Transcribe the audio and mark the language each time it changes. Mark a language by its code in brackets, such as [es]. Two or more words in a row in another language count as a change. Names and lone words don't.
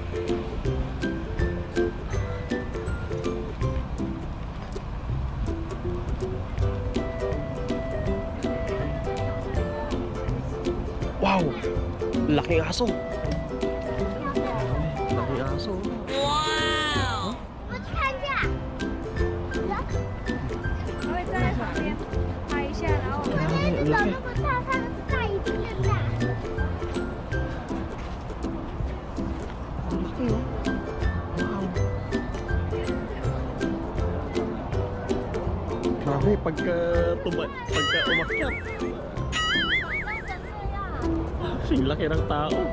[tl] Wow! Laking aso! Laking aso! Wow! [zh] 我去看一下。我会站在旁边拍一下，然后我们那只手那么大，它的大一定更大。 [tl] Grabe, pagka umakyat. Kasing laki ng tao.